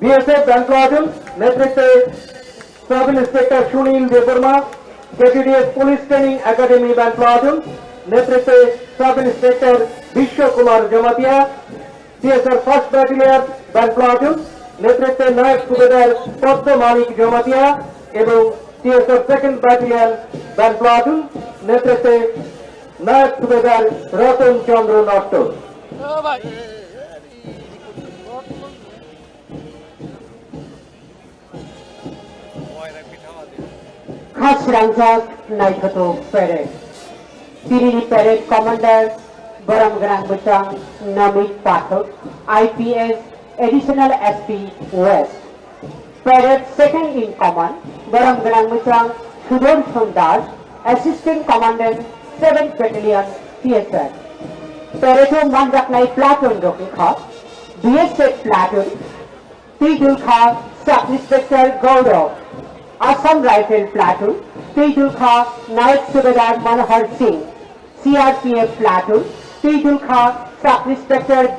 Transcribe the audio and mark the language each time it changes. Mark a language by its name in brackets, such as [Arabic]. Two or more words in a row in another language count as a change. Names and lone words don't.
[Bangla] বিএসএফ [English] band platoon [Bangla] নেতৃত্বে [English] sub inspector [Bangla] সুনীল দেববর্মা, [English] KTDS Police Training Academy band platoon [Bangla] নেতৃত্বে [English] sub inspector [Bangla] বিশ্ব কুমার জমাতিয়া, [English] CSR First Battalion band platoon [Bangla] নেতৃত্বে নায়ক সুবেদার পদ্ম মানিক জমাতিয়া এবং [English] CSR Second Battalion band platoon [Bangla] নেতৃত্বে নায়ক সুবেদার রতন চন্দ্র নট্ট। ও ভাই [Kok Borok] Khas Ranjak Naikhato Parade. Tirini [English] Parade Commander [Kok Borok] Baram Grand Butang Namit Pathak, [English] IPS Additional SP West. Parade Second in Command [Kok Borok] Baram Grand Butang Sudarshan Das, [English] Assistant Commandant 7th Battalion TSR. [Kok Borok] Parade Manjaknai Platoon Rokikha, [English] BSF Platoon, [Kok Borok] Tijul Kha, [English] Sub Inspector [Kok Borok] Gaurav. [English] Assam Rifle Platoon, [Kok Borok] Tejul Kha, [Hindi] Naik Subedar [Kok Borok] Manohar Singh, [English] CRPF Platoon, [Kok Borok] Tejul Kha, [English] Sub Inspector [Kok Borok] D.